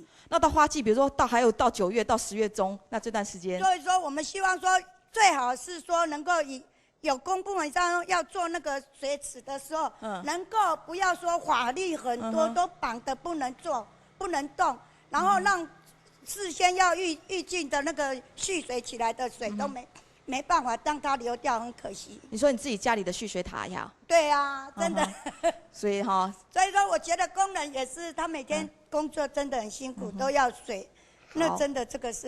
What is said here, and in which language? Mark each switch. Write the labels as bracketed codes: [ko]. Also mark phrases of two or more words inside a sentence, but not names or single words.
[zh] 那到花季，比如說還有到9月到10月中，那這段時間，所以說我們希望說，最好是說能夠有公部門上要做那個水池的時候，能夠不要說法律很多都綁得不能做、不能動。然後讓事先要预警的那个蓄水起来的水都没办法让它流掉，很可惜。你说你自己家里的蓄水塔呀？对啊，真的。所以哈，所以说我觉得工人也是，他每天工作真的很辛苦，都要水。那真的这个是